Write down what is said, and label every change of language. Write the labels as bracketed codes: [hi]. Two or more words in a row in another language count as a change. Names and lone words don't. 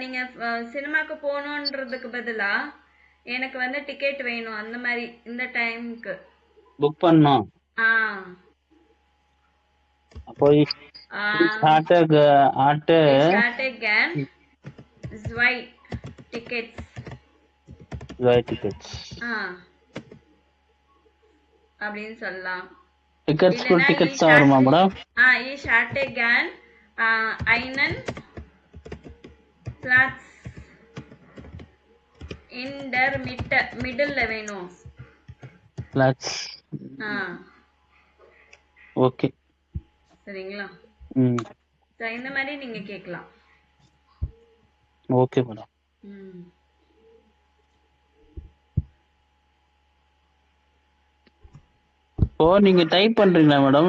[ta] நீங்க சினிமாக்கு போகணுன்றதுக்கு பதிலா எனக்கு வந்து டிக்கெட் வேணும், அந்த மாதிரி இந்த டைம்க்கு புக் பண்ணோம். அப்போ hatte [de] gern zwei Tickets. [ta] அப்படின்னு சொல்லலாம். டிக்கெட்ஸ் வருமா மேடம்? [de] Ich hatte gern einen Platz in der middle [ta] வேணும். Platz. ஓகே, சரிங்களா? இந்த மாதிரி நீங்க கேட்கலாம். ஓகே மேடம். இப்போ நீங்க டைப் பண்றீங்களா மேடம்?